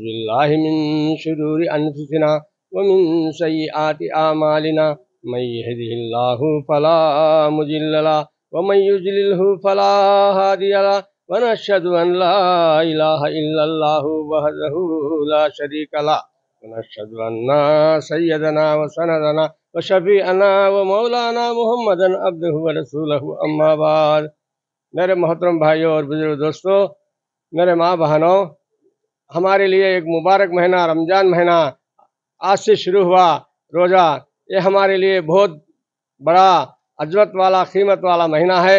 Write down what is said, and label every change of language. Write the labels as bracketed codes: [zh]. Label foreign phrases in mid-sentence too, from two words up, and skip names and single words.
[ar] بالله من شرور أنفسنا ومن سيئات أعمالنا من يهده الله فلا مضل له ومن يضلل فلا هادي له ونشهد أن لا إله إلا الله وحده لا شريك له ونشهد أن سيدنا وسندنا وشفيعنا ومولانا محمدا عبده ورسوله أما بعد. [hi] मेरे मोहतरम भाइयों और बुजुर्ग दोस्तों, मेरे माँ बहनों, हमारे लिए एक मुबारक महीना रमज़ान महीना आज से शुरू हुआ रोज़ा, ये हमारे लिए बहुत बड़ा अजमत वाला कीमत वाला महीना है।